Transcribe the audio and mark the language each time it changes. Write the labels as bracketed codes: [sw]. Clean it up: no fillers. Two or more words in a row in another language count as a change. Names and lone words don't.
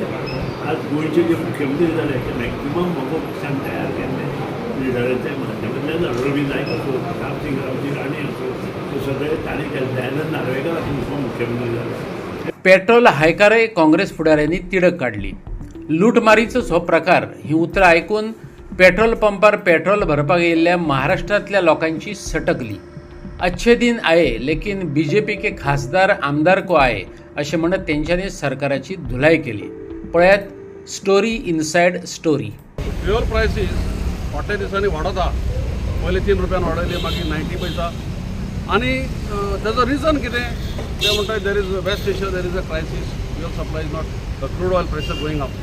[kok] आज गोंयचे जे मुख्यमंत्री जाले ते मॅक्झिमम म्हाका पक्षान तयार केल्ले लिडराच्या माध्यमांतल्यान रवी नायक असो, प्रतापसिंग रावजी राणे असो, ते सगळे ताणें केले. दयानंद नार्वेकर असो मुख्यमंत्री जाले. पेट्रोल हायकारय काँग्रेस फुडाऱ्यांनी तिडक काढली. लूटमारीचो हो प्रकार ही उतरां आयकून पेट्रोल पंपार पेट्रोल भरपाक येयल्ल्या महाराष्ट्रांतल्या लोकांची सटकली. [hi] अच्छे दिन आये लेकिन बीजेपी के खासदार आमदार को आये [kok] अशें म्हणत तेंच्यांनी सरकाराची धुलाय केली. [en] पळयात story inside story. fuel prices [kok] फाटल्या दिसांनी वाडता. पयलीं 3 रुपयान वाडयली, मागीर 90 पैसा. आनी ताजो रिजन कितें ते म्हणटात [en] there is West Asia there is a crisis, fuel supply is not, the crude oil price going up.